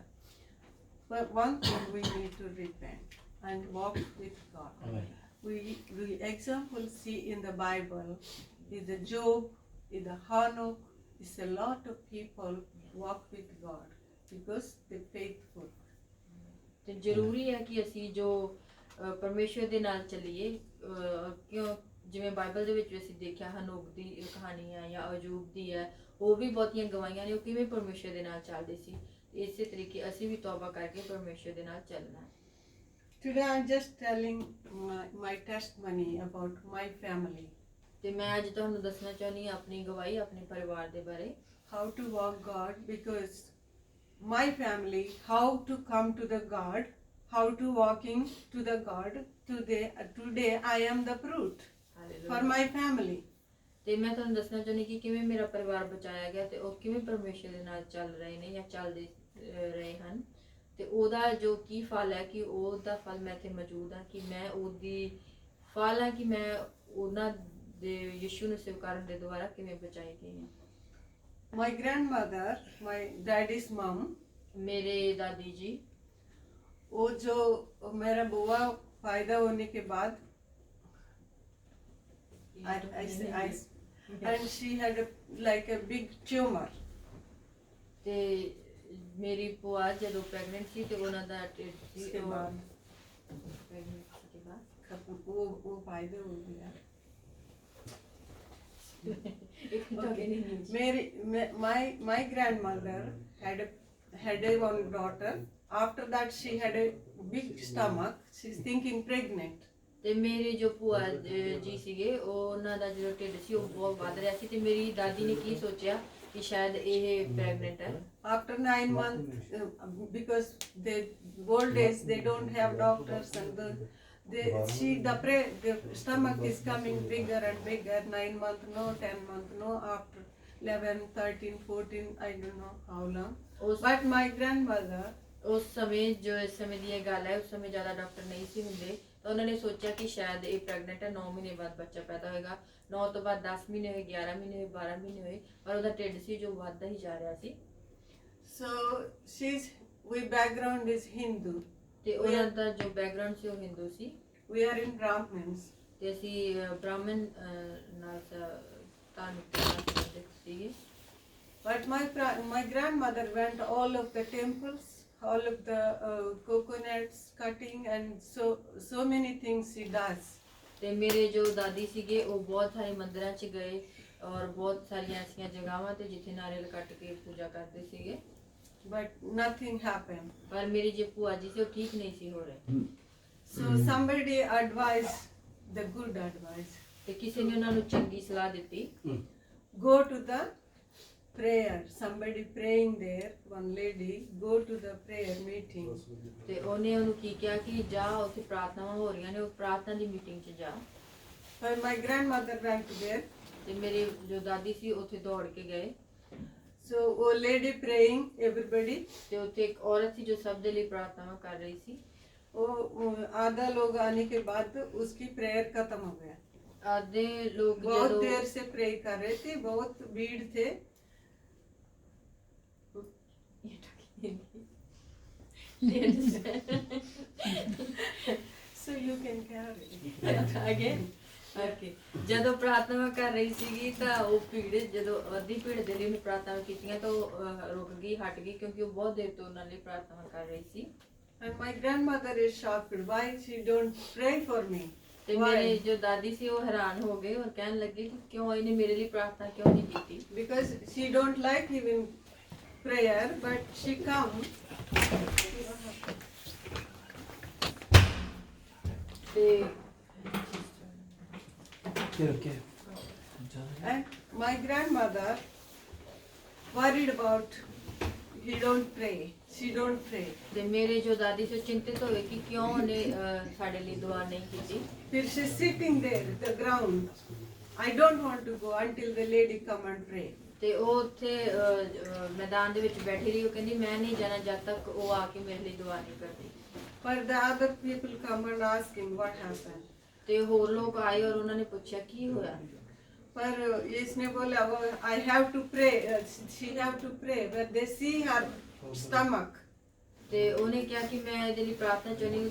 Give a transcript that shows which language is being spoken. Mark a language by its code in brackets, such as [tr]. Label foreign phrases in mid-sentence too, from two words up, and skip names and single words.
[en] But one thing we need to repent and walk with God. We example see in the Bible is the Job, is the Hanok, is a lot of people walk with God because they faithful. [pa] ਤੇ ਜ਼ਰੂਰੀ ਹੈ ਕਿ ਅਸੀਂ ਜੋ ਪਰਮੇਸ਼ਰ ਦੇ ਨਾਲ ਚੱਲੀਏ। ਕਿਉਂ ਜਿਵੇਂ ਬਾਈਬਲ ਦੇ ਵਿੱਚ ਵੀ ਅਸੀਂ ਦੇਖਿਆ ਹਨੋਕ ਦੀ ਕਹਾਣੀ ਹੈ ਜਾਂ ਅਯੂਬ ਦੀ ਹੈ, ਹੋਰ ਵੀ ਬਹੁਤੀਆਂ ਗਵਾਹੀਆਂ ਨੇ ਉਹ ਕਿਵੇਂ ਪਰਮੇਸ਼ਰ ਦੇ ਨਾਲ ਚੱਲਦੇ ਸੀ। ਇਸੇ ਤਰੀਕੇ ਅਸੀਂ ਵੀ ਤੌਬਾ ਕਰਕੇ ਪਰਮੇਸ਼ਰ ਦੇ ਨਾਲ ਚੱਲਣਾ ਹੈ। [en] Today I'm just telling my testimony about my family. [pa] ਤੇ ਮੈਂ ਅੱਜ ਤੁਹਾਨੂੰ ਦੱਸਣਾ ਚਾਹੁੰਦੀ ਹਾਂ ਆਪਣੀ ਗਵਾਹੀ ਆਪਣੇ ਪਰਿਵਾਰ ਦੇ ਬਾਰੇ। [en] How to walk God, because my family, how to come to the God, how to walking to the God. Today I am the fruit for my family. [pa] ਤੇ ਮੈਂ ਤੁਹਾਨੂੰ ਦੱਸਣਾ ਚਾਹੁੰਦੀ ਕਿ ਕਿਵੇਂ ਮੇਰਾ ਪਰਿਵਾਰ ਬਚਾਇਆ ਗਿਆ ਤੇ ਉਹ ਕਿਵੇਂ ਪਰਮੇਸ਼ਰ ਦੇ ਨਾਲ ਚੱਲ ਰਹੇ ਨੇ ਜਾਂ ਚੱਲਦੇ ਰਹੇ ਹਨ। ਤੇ ਉਹਦਾ ਜੋ ਕੀ ਫਲ ਹੈ ਕਿ ਉਹਦਾ ਫਲ ਮੈਂ ਇੱਥੇ ਮੌਜੂਦ ਹਾਂ ਕਿ ਮੈਂ ਉਹਦੀ ਫਲ ਹੈ ਕਿ ਮੈਂ ਉਹਨਾਂ ਦੇ ਯਿਸੂ ਨੂੰ ਸਵੀਕਾਰਨ ਦੇ ਦੁਆਰਾ ਕਿਵੇਂ ਬਚਾਈ ਗਈ ਹਾਂ। [en] My grandmother, my daddy's mom, [pa] ਮੇਰੇ ਦਾਦੀ ਜੀ [hi] वो जो मेरा बुआ पैदा होने के बाद [en] and she had like a big tumor. [pa] ਤੇ ਮੇਰੀ ਭੂਆ ਜਦੋਂ ਪ੍ਰੈਗਨੈਂਟ ਸੀ ਤੇ ਉਹਨਾਂ ਦਾ ਢਿੱਡ ਸੀ [hi] उसके [pa] ਉਹ [hi] बाद pregnancy के बाद वो पैदा हो गया. [en] My grandmother had a one daughter. After that she had a big stomach. She's thinking pregnant. [pa] ਤੇ ਮੇਰੇ ਜੋ ਭੂਆ ਜੀ ਸੀਗੇ ਉਹਨਾਂ ਦਾ ਜਿਹੜਾ ਢਿੱਡ ਸੀ ਉਹ ਬਹੁਤ ਵੱਧ ਰਿਹਾ ਸੀ ਤੇ ਮੇਰੀ ਦਾਦੀ ਨੇ ਕੀ ਸੋਚਿਆ ਕਿ ਸ਼ਾਇਦ ਇਹ ਪ੍ਰੈਗਨੈਂਟ ਹੈ। [en] After 9 months, because the old days they don't have doctors and the stomach is coming bigger and bigger. 9 months no, 10 months no, after 11, 13, 14, I don't know how long. But my grandmother, [pa] ਉਸ ਸਮੇਂ ਜੋ ਇਸ ਸਮੇਂ ਦੀ ਇਹ ਗੱਲ ਹੈ ਉਸ ਸਮੇਂ ਜ਼ਿਆਦਾ ਡਾਕਟਰ ਨਹੀਂ ਸੀ ਹੁੰਦੇ ਤਾਂ ਉਹਨਾਂ ਨੇ ਸੋਚਿਆ ਕਿ ਸ਼ਾਇਦ ਇਹ ਪ੍ਰੈਗਨੈਂਟ ਹੈ। 9 ਮਹੀਨੇ ਬਾਅਦ ਬੱਚਾ ਪੈਦਾ ਹੋਏਗਾ। 9 ਤੋਂ ਬਾਅਦ 10 ਮਹੀਨੇ ਹੋਏ, 11 ਮਹੀਨੇ ਹੋਏ, 12 ਮਹੀਨੇ ਹੋਏ ਪਰ ਉਹਦਾ ਢਿੱਡ ਸੀ ਜੋ ਵੱਧਦਾ ਹੀ ਜਾ ਰਿਹਾ ਸੀ। [en] so we background is Hindu. [pa] ਤੇ ਉਹਨਾਂ ਦਾ ਜੋ ਬੈਕਗ੍ਰਾਉਂਡ ਸੀ ਉਹ ਹਿੰਦੂ ਸੀ [en] We are in Brahmins. [pa] ਤੇ ਅਸੀਂ ਬ੍ਰਾਹਮਣ ਨਾਲ ਧਾਰਮਿਕ ਨਾਲ ਸੰਬੰਧਿਤ ਸੀਗੇ। [en] But my grandmother went all of the temples, all of the coconuts cutting, and so many things she does. [pa] ਤੇ ਮੇਰੇ ਜੋ ਦਾਦੀ ਸੀਗੇ ਉਹ ਬਹੁਤ ਸਾਰੇ ਮੰਦਿਰਾਂ 'ਚ ਗਏ ਔਰ ਬਹੁਤ ਸਾਰੀਆਂ ਐਸੀਆਂ ਜਗ੍ਹਾਵਾਂ ਤੇ ਜਿੱਥੇ ਨਾਰੀਅਲ ਕੱਟ ਕੇ ਪੂਜਾ ਕਰਦੇ ਸੀਗੇ [en] But nothing happened. [pa] ਪਰ ਮੇਰੀ ਜੋ ਭੂਆ ਜੀ ਸੀ ਉਹ ਠੀਕ ਨਹੀਂ ਸੀ ਹੋ ਰਹੇ। [en] So somebody advised the good advice. [pa] ਤੇ ਕਿਸੇ ਨੇ ਉਹਨਾਂ ਨੂੰ ਚੰਗੀ ਸਲਾਹ ਦਿੱਤੀ [en] Go to the prayer. Somebody praying there, one lady, go to the prayer meeting. [pa] ਤੇ ਉਹਨੇ ਉਹਨੂੰ ਕੀ ਕਿਹਾ ਕਿ ਜਾ ਉੱਥੇ ਪ੍ਰਾਰਥਨਾਵਾਂ ਹੋ ਰਹੀਆਂ ਨੇ ਉਹ ਪ੍ਰਾਰਥਨਾ ਦੀ ਮੀਟਿੰਗ 'ਚ ਜਾ। [en] But my grandmother went there. [pa] ਤੇ ਮੇਰੇ ਜੋ ਦਾਦੀ ਸੀ ਉੱਥੇ ਦੌੜ ਕੇ ਗਏ [en] So a lady praying, everybody. [pa] ਤੇ ਉੱਥੇ ਇੱਕ ਔਰਤ ਸੀ ਜੋ ਸਭ ਦੇ ਲਈ ਪ੍ਰਾਰਥਨਾਵਾਂ ਕਰ ਰਹੀ ਸੀ। [hi] वो आधा लोग आने के बाद उसकी प्रेयर खत्म हो गया. आधे लोग बहुत [pa] ਜਦੋਂ [hi] देर से प्रे कर रहे थे, बहुत भीड़ थे. [en] So you can carry. Again? Okay. [pa] ਜਦੋਂ ਪ੍ਰਾਰਥਨਾ ਕਰ ਰਹੀ ਸੀਗੀ ਤਾਂ ਉਹ ਭੀੜ ਜਦੋਂ ਅੱਧੀ ਭੀੜ ਦੇ ਲਈ ਉਹਨੇ ਪ੍ਰਾਰਥਨਾ ਕੀਤੀਆਂ ਤਾਂ ਉਹ ਰੁਕ ਗਈ ਹਟ ਗਈ ਕਿਉਂਕਿ ਉਹ ਬਹੁਤ ਦੇਰ ਤੋਂ ਉਹਨਾਂ ਲਈ ਪ੍ਰਾਰਥਨਾ ਕਰ ਰਹੀ ਸੀ। [en] And my grandmother is shocked. Why she don't pray for me? [pa] ਤੇ ਮੇਰੇ ਜੋ ਦਾਦੀ ਸੀ ਉਹ ਹੈਰਾਨ ਹੋ ਗਏ ਔਰ ਕਹਿਣ ਲੱਗੇ ਕਿ ਕਿਉਂ ਇਹਨੇ ਮੇਰੇ ਲਈ ਪ੍ਰਾਰਥਨਾ ਕਿਉਂ ਨਹੀਂ ਕੀਤੀ। [en] Because she don't like even prayer, but she come. [pa] ਤੇ [en] And my grandmother worried about he don't pray. She don't pray. [pa] ਤੇ ਮੇਰੇ ਜੋ ਦਾਦੀ ਸੀ ਚਿੰਤਿਤ ਹੋਏ ਕਿ ਕਿਉਂ ਉਹਨੇ ਸਾਡੇ ਲਈ ਦੁਆ ਨਹੀਂ ਕੀਤੀ। [en] Then she's sitting there at the ground. I don't want to go until the lady come and pray. [pa] ਤੇ ਉਹ ਉੱਥੇ ਮੈਦਾਨ ਦੇ ਵਿੱਚ ਬੈਠੀ ਰਹੀ। ਉਹ ਕਹਿੰਦੀ ਮੈਂ ਨਹੀਂ ਜਾਣਾ ਜਦ ਤੱਕ ਉਹ ਆ ਕੇ ਮੇਰੇ ਲਈ ਦੁਆ ਨਹੀਂ ਕਰਦੀ। [en] But the other people come and ask him what happened. [pa] ਤੇ ਹੋਰ ਲੋਕ ਆਏ ਔਰ ਉਹਨਾਂ ਨੇ ਪੁੱਛਿਆ ਕੀ ਹੋਇਆ। [hi] पर इसने बोला वो [en] I have to pray. She have to pray. But they see her stomach. [pa] ਤੇ ਉਹਨੇ ਕਿਹਾ ਕਿ ਮੈਂ ਇਹਦੇ ਲਈ ਪ੍ਰਾਰਥਨਾ ਚਾਹੁੰਦੀ ਹਾਂ।